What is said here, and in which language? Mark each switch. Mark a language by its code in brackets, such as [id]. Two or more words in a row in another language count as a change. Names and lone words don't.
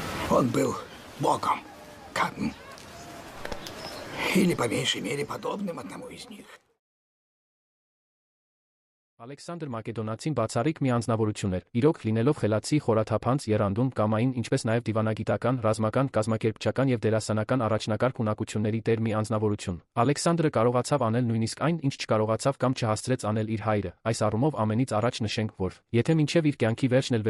[ru] Он был богом, или по меньшей мере подобным одному из них. [hy] Ալեքսանդր Մակեդոնացին բացառիկ մի անձնավորություն էր, իրոք լինելով խելացի, խորաթափանց, եռանդուն, կամային, ինչպես նաև դիվանագիտական, ռազմական, կազմակերպչական և դերասանական առաջնակարգ ունակությունների տեր մի անձնավորություն։ Ալեքսանդրը կարողացավ անել նույնիսկ այն, ինչ չկարողացավ կամ չհասցրեց անել իր հայրը։ Այս առումով ամենից առաջ նշենք, որ եթե մինչև իր կյանքի վերջն էլ